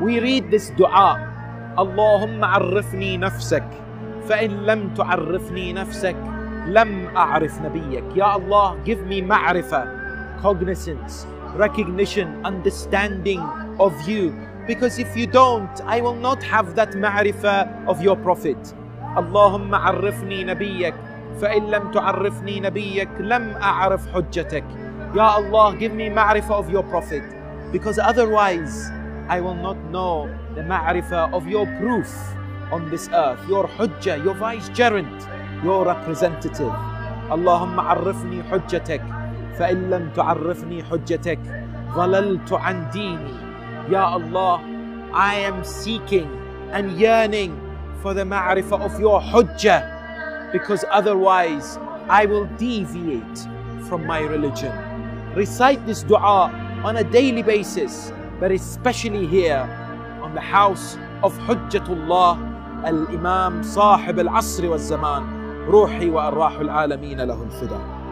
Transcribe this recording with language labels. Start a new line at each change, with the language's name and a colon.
English: We read this du'a.
Arabic: Allahumma arrifni nafsak, fa'in lam tu'arrifni nafsak, لَمْ أَعْرِفْ نَبِيَّكَ.
English: Ya Allah, give me ma'rifah, cognizance, recognition, understanding of you. Because if you don't, I will not have that ma'rifah of your Prophet.
Arabic: اللهم عرفني نبيك فإن لم تعرفني نبيك لم أعرف حجتك.
English: Ya Allah, give me ma'rifah of your Prophet. Because otherwise, I will not know the ma'rifah of your proof on this earth, your hujjah, your vicegerent, your representative.
Arabic: اللهم عرفني حجتك فإن لم تعرفني حجتك ظللت عن ديني.
English: Ya Allah, I am seeking and yearning for the ma'rifah of your hujjah, because otherwise I will deviate from my religion. Recite this dua on a daily basis, but especially here on the house of Hujjatullah, al-Imam Sahib al-Asri wa al-Zaman.
Arabic: روحي وأرواح العالمين له الفداء.